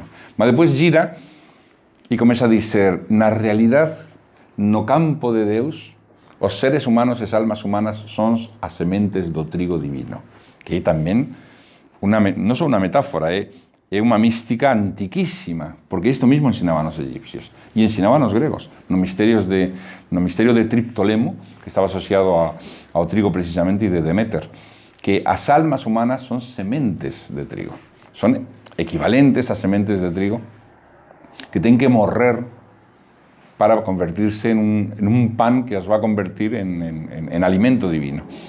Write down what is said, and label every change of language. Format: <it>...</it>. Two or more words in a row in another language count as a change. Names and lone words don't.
<gl>Mas depois gira e começa a dizer, na realidade, no campo de Deus, os seres humanos e as almas humanas son as sementes do trigo divino, que é tamén non só unha metáfora, é unha mística antiquísima, porque isto mismo ensinaban os egipcios e ensinaban os gregos no misterio de Triptolemo, que estaba asociado ao trigo precisamente, e de Deméter, que as almas humanas son sementes de trigo, son equivalentes a sementes de trigo que ten que morrer para convertirse en un pan que os va a convertir en alimento divino.</gl>